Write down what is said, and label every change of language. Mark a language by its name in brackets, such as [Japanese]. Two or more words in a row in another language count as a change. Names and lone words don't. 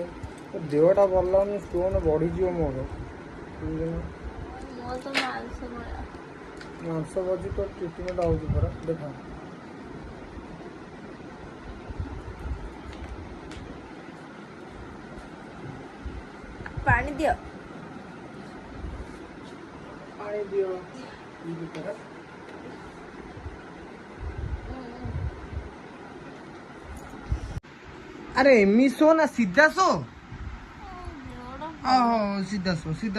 [Odia] ଦେହଟା ଭଲ ଲାଗୁନି, ଷ୍ଟୋନ୍ ବଢିଯିବ ମୋର। ମାଂସ ବଜି ତ ଟ୍ରିଟମେଣ୍ଟ ହଉଛି ପରା, ଦେଖ। ପାଣି ଦିଅ। [Hindi] अरे एमी सो ना, सीधा सो। सीधा सो।